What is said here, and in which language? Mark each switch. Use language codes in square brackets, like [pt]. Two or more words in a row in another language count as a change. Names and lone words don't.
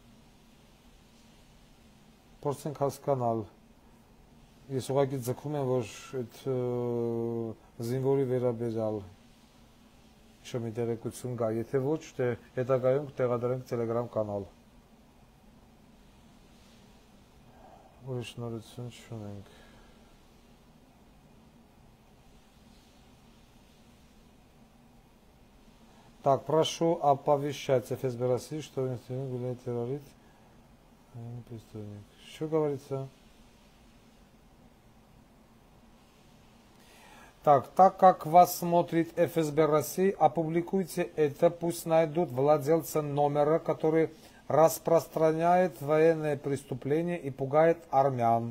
[hy] Փորձենք հասկանալ։ Ես ուղղակի ձգում եմ, որ այդ զինվորի վերաբերյալ ինչ-որ մի տեղեկություն գա, եթե ոչ, հետագայում կտեղադրենք Telegram կանալ։ Ուրիշ նորություն չունենք։ [ru] Так, прошу оповещать ФСБ России, что в гуляет террорист, преступник. Что говорится? Так как вас смотрит ФСБ России, опубликуйте это, пусть найдут владельца номера, который распространяет военные преступления и пугает армян.